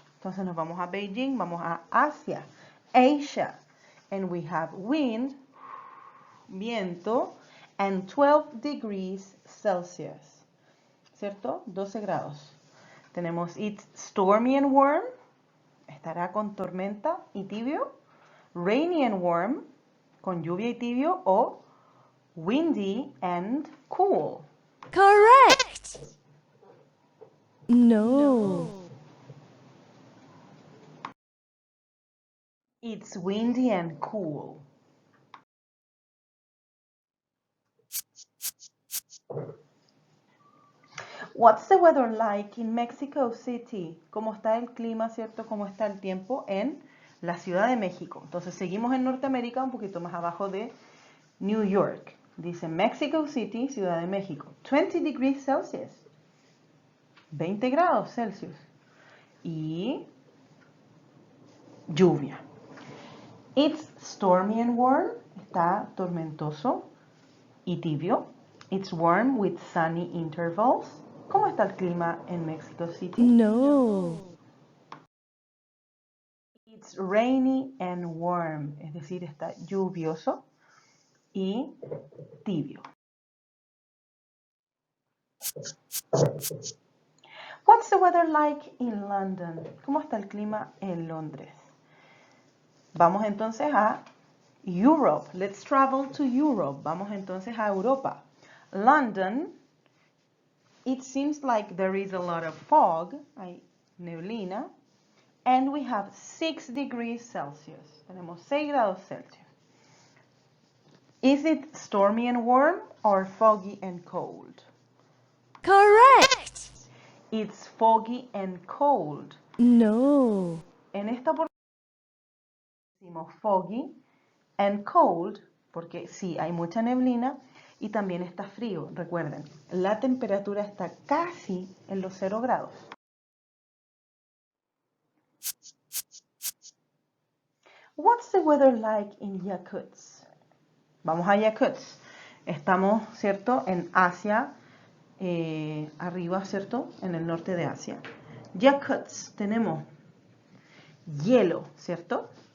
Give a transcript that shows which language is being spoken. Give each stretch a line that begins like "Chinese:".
Spanish: Entonces nos vamos a Beijing, vamos a Asia, Asia.
English: And we have wind, viento, and 12 degrees Celsius.
Spanish: ¿Cierto? 12 grados. Tenemos
English: it's stormy and warm.
Spanish: Estará con tormenta y tibio.
English: Rainy and warm.
Spanish: Con lluvia y tibio.
English: O windy and cool. Correct. No. It's windy and cool. What's the weather like in Mexico City?
Spanish: ¿Cómo está el clima, cierto? ¿Cómo está el tiempo en la Ciudad de México? Entonces seguimos en Norteamérica, un poquito más abajo de New York. Dice Mexico City, Ciudad de México.
English: 20 degrees Celsius.
Spanish: 20 grados Celsius. Y lluvia.
English: It's stormy and warm.
Spanish: Está tormentoso y tibio.
English: It's warm with sunny intervals.
Spanish: ¿Cómo está el clima en Mexico City? No.
English: It's rainy and warm.
Spanish: Es decir, está lluvioso y tibio.
English: What's the weather like in London?
Spanish: ¿Cómo está el clima en Londres? Vamos entonces a Europe.
English: Let's travel to Europe.
Spanish: Vamos entonces a Europa.
English: London, it seems like there is a lot of fog,
Spanish: hay neblina,
English: and we have 6 degrees Celsius.
Spanish: Tenemos 6 grados Celsius.
English: Is it stormy and warm or foggy and cold? Correct. It's foggy and cold. No.
Spanish: En esta oportunidad decimos
English: foggy and cold
Spanish: porque sí, hay mucha neblina y también está frío. Recuerden, la temperatura está casi en los 0 grados.
English: What's the weather like in Yakutsk?
Spanish: Vamos a Yakutsk. Estamos, ¿cierto?, en Asia, arriba, ¿cierto?, en el norte de Asia. Yakutsk, tenemos hielo, ¿cierto?